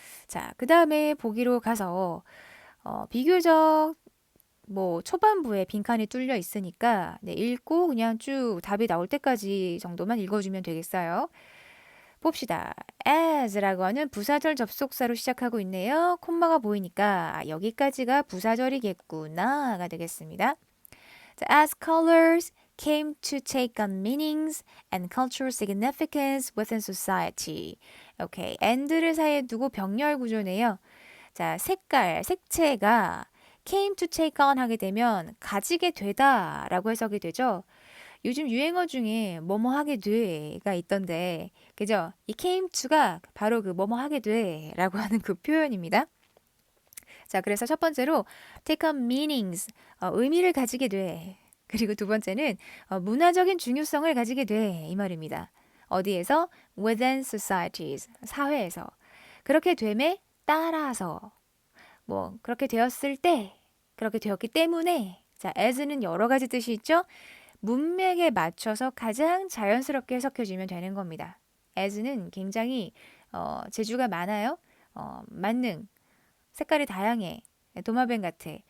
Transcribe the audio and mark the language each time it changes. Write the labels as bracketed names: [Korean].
[Korean] 자, 그 다음에 보기로 가서 비교적 초반부에 빈칸이 뚫려 있으니까 읽고 그냥 쭉 답이 나올 때까지 정도만 읽어주면 되겠어요. 봅시다. as라고 하는 부사절 접속사로 시작하고 있네요. 콤마가 보이니까 여기까지가 부사절이겠구나가 되겠습니다. [English] 자, as colors came to take on meanings and cultural significance within society. [Korean] 오케이, and를 사이에 두고 병렬 구조네요. 자, 색깔, 색채가 [English] came to take on [Korean] 하게 되면 가지게 되다 라고 해석이 되죠. 요즘 유행어 중에 뭐뭐 하게 돼가 있던데, 그죠? 이 came to가 바로 그 뭐뭐 하게 돼 라고 하는 그 표현입니다. 자, 그래서 첫 번째로 [English] take on meanings, [Korean] 의미를 가지게 돼. 그리고 두 번째는 문화적인 중요성을 가지게 돼. 이 말입니다. 어디에서? [English] within societies, [Korean] 사회에서. 그렇게 됨에 따라서, 그렇게 되었을 때, 그렇게 되었기 때문에, 자, as는 여러 가지 뜻이 있죠? 문맥에 맞춰서 가장 자연스럽게 해석해주면 되는 겁니다. as는 굉장히 재주가 많아요. 만능, 색깔이 다양해. 도마뱀 같아.